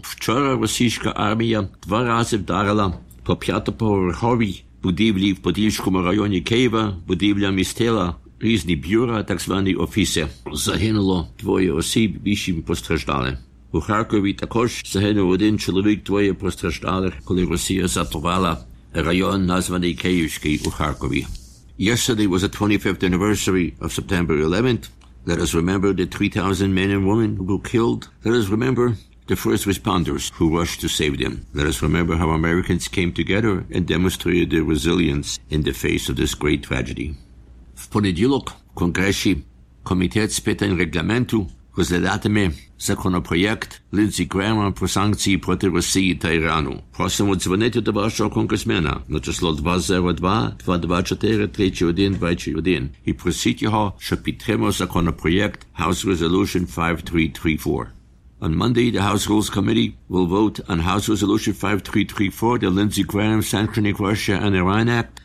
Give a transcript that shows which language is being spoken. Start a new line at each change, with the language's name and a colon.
Ukrainian: Вчора російська армія два рази вдарила по п'ятоповерховій будівлі в Подільському районі Києва, будівля містила, різні бюро, так звані офіси. Загинуло двоє осіб, вісім постраждали. У Харкові також загинув один чоловік, двоє постраждалих, коли Росія затопила район, названий Київський, у Харкові.
English: Yesterday was the 25th anniversary of September 11th. Let us remember the 3,000 men and women who were killed. Let us remember the first responders who rushed to save them. Let us remember how Americans came together and demonstrated their resilience in the face of this great tragedy.
Ukrainian: В понеділок в Конгресі Комітет з питань регламенту розглядатиме законопроєкт Ліндзі Грема про санкції проти Росії та Ірану. Просимо дзвонити до вашого конгресмена на число 202-224-3121 і просіть його, щоб підтримав законопроєкт House Resolution 5334.
English: On Monday, the House Rules Committee will vote on House Resolution 5334, the Lindsey Graham Sanctioning Russia and Iran Act.